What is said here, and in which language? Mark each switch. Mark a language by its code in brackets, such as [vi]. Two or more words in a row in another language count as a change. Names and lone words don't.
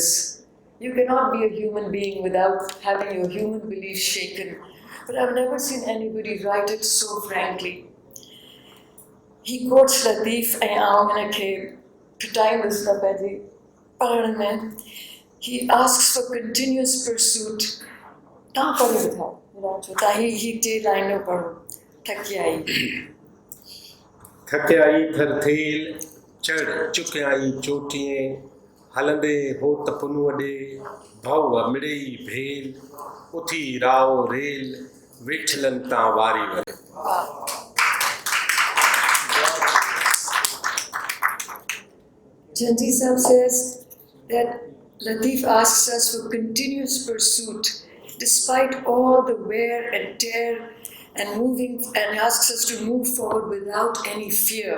[en] You cannot be a human being without having your human belief shaken. But I've never seen anybody write it so frankly. He quotes Latif and he asks for continuous pursuit. [sd] थकियाई थरथेल चढ़ चुकियाई चोटिएं हलंदे हो तपनु वॾे भव मिड़ेई भेल उथी राव रेल वेठलनि तां वारी वरे. [en] Janjhi Sahib says that Latif asks us for continuous pursuit despite all the wear and tear and asks us to move forward without any fear.